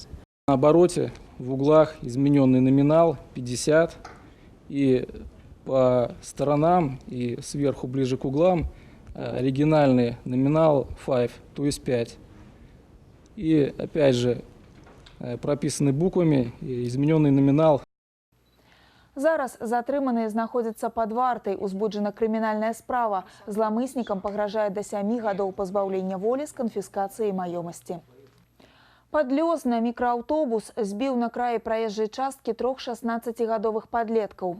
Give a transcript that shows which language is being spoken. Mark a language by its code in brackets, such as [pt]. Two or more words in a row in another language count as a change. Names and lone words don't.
[ru] На обороте в углах измененный номинал 50 и по сторонам и сверху ближе к углам оригинальный номинал 5, то есть 5. И опять же прописаны буквами измененный номинал. [be] Зараз затрыманыя знаходзяцца пад вартай, узбуджана крымінальная справа. Зламыснікам пагражае да 7 гадоў пазбаўлення волі з канфіскацыяй маёмасці. Падлёзна мікрааўтобус збіў на краі праезжай часткі 3 16-гадовых падлеткаў.